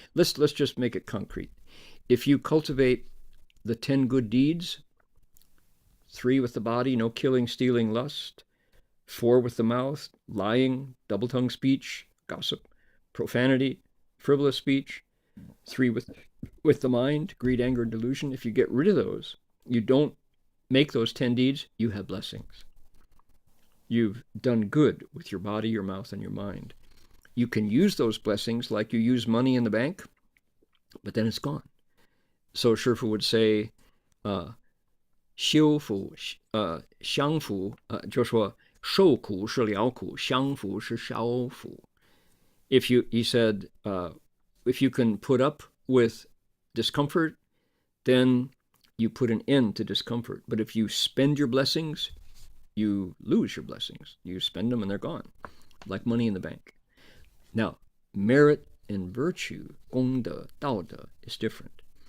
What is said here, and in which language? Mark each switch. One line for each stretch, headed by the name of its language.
English: Let's just make it concrete. If you cultivate the 10 good deeds, 3 with the body, no killing, stealing, lust, 4 with the mouth, lying, double-tongued speech, gossip, profanity, frivolous speech, 3 with the mind, greed, anger, and delusion. If you get rid of those, you don't make those 10 deeds, you have blessings. You've done good with your body, your mouth, and your mind. You can use those blessings like you use money in the bank, but then it's gone. So Shifu would say,
Chinese: 修福享福就说受苦是了苦，享福是消福。
English: He said, if you can put up with discomfort, then you put an end to discomfort. But if you spend your blessings, you lose your blessings. You spend them and they're gone, like money in the bank. Now, merit and virtue, 功德, 道德, is different.